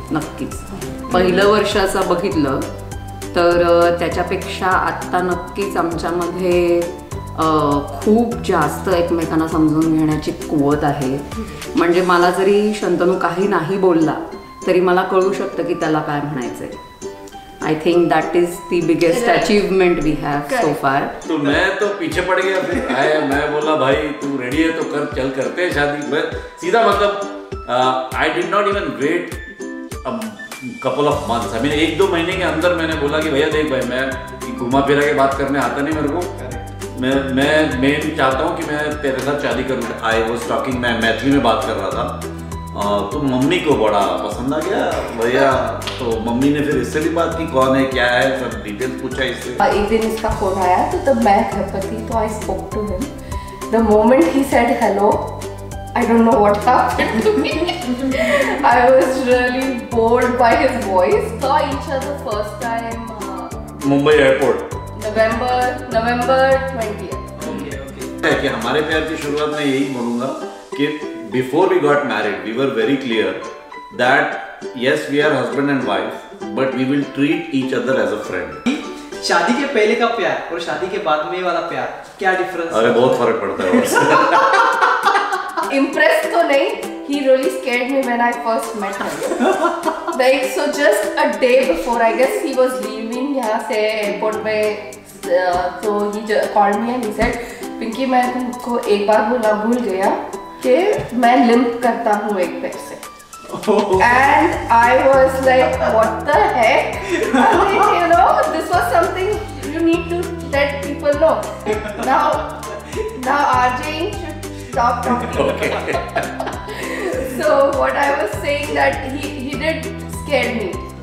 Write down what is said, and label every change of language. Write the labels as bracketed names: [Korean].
[Marathi] नक्कीच पहिलं वर्ष असं बघितलं तर त्याच्यापेक्षा आत्ता नक्कीच आमच्यामध्ये खूप जास्त एकमेकांना समजून घेण्याची कुवत आहे. म्हणजे मला जरी शंतनू काही नाही बोलला तरी मला कळू शकतं की त्याला काय म्हणायचंय. [English] I think that is the biggest achievement we have so far. [Hindi] तो मैं तो पीछे पड़ गया फिर. मैं बोला भाई तू रेडी है तो कर, चल करते हैं शादी. मैं सीधा मतलब [English] I did not even wait couple of months. I mean [Hindi] 1-2 महीने के अंदर मैंने बोला कि भैया देख भाई, मैं घुमा फिरा के बात करने आता नहीं मेरे को. मैं चाहता हूँ कि मैं तेरे साथ शादी करूँ. [English] I was talking, [Hindi] मैं मैथिली में बात कर रहा था. तो मम्मी को बड़ा पसंद आ गया भैया. तो मम्मी ने फिर इससे भी बात की, कौन है क्या है, सब डिटेल्स पूछा इससे. एक दिन इसका फोन आया तो तब मैं घर पर थी, तो [English] I spoke to him. The moment he said hello, I don't know what happened to me. I was really bored by his voice. Saw each other first time [Hindi] Mumbai airport [English] November 20th. [Hindi] है कि हमारे प्यार की शुरुआत में यही बोलूँगा कि [English] before we got married, we were very clear that yes, we are husband and wife, but we will treat each other as a friend. [Hindi] शादी के पहले का प्यार और शादी के बाद में वाला प्यार क्या डिफरेंस? अरे बहुत फर्क पड़ता है. [English] Impressed [Hindi] तो नहीं, [English] he really scared me when I first met him. Like so, just a day before, I guess he was leaving [Hindi] यहाँ से [English] airport में, so he called me and he said, [Hindi] Pinky मैं तुमको एक बार बोलना भूल गया कि मैं लिम्प करता हूँ एक पैर से. [English] And I was like, what the heck? I mean, you know, this was something you need to let people know. Now RJ should stop talking. Okay. So what I was saying that he did scare me.